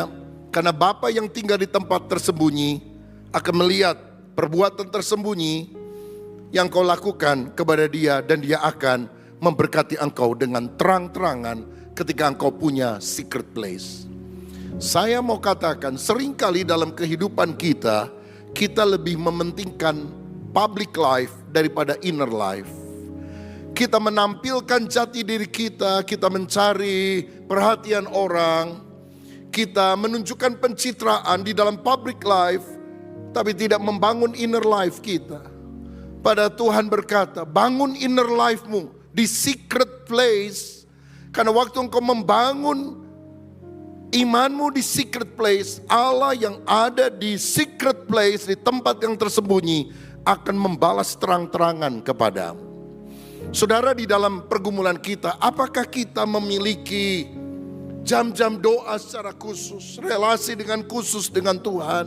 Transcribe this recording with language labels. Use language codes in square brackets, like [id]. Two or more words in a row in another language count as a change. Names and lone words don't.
[id] Karena Bapa yang tinggal di tempat tersembunyi akan melihat perbuatan tersembunyi yang kau lakukan kepada dia. Dan dia akan memberkati engkau dengan terang-terangan ketika engkau punya [en] secret place. [id] Saya mau katakan, seringkali dalam kehidupan kita, kita lebih mementingkan [en] public life [id] daripada [en] inner life. [id] Kita menampilkan jati diri kita, kita mencari perhatian orang, kita menunjukkan pencitraan di dalam [en] public life, [id] tapi tidak membangun [en] inner life [id] kita. Pada Tuhan berkata, bangun [en] inner life- [id] mu di [en] secret place, [id] karena waktu engkau membangun imanmu di [en] secret place, [id] Allah yang ada di [en] secret place, [id] di tempat yang tersembunyi, akan membalas terang-terangan kepadamu. Saudara, di dalam pergumulan kita, apakah kita memiliki jam-jam doa secara khusus, relasi dengan khusus dengan Tuhan?